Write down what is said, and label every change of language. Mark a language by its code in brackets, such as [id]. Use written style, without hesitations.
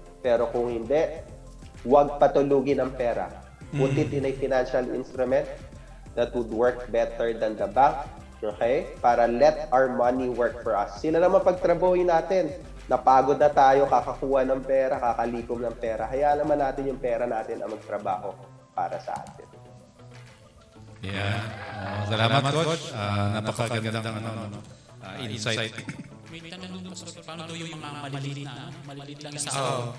[tl] Pero kung hindi, huwag patulugin ang pera. [en] Put it in a financial instrument that would work better than the bank. Okay? [tl] Para [en] let our money work for us. [tl] Sila naman pagtrabahoin natin. Napagod na tayo, kakakuha ng pera, kakalikom ng pera. Hayaan naman natin yung pera natin ang magtrabaho para sa atin. Yeah. Salamat, Coach. Napakagandang insight. May tanong doon, Pastor, paano daw yung mga maliliit lang sa